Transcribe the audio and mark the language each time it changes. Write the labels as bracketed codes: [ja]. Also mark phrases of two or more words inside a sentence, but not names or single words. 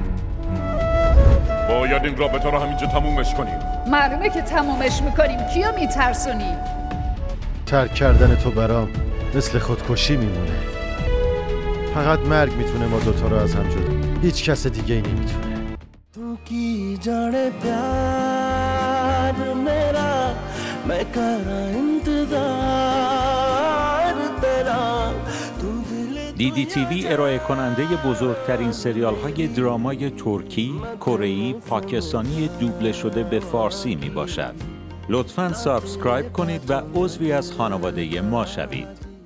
[fa] باید این رابطه رو همینجا تمومش کنیم. معلومه که تمومش میکنیم. کیو میترسونی؟ ترک کردن تو برام مثل خودکشی میمونه. فقط مرگ میتونه ما دوتا رو از هم جدا. هیچ کس دیگه ای نمیتونه. [pa] تو کی جانے پیار میرا میں کرا انتظار تیرا. [fa] DDTV ارائه کننده بزرگترین سریال های درامای ترکی، کره‌ای، پاکستانی دوبله شده به فارسی می باشد. لطفاً سابسکرایب کنید و عضوی از خانواده ما شوید.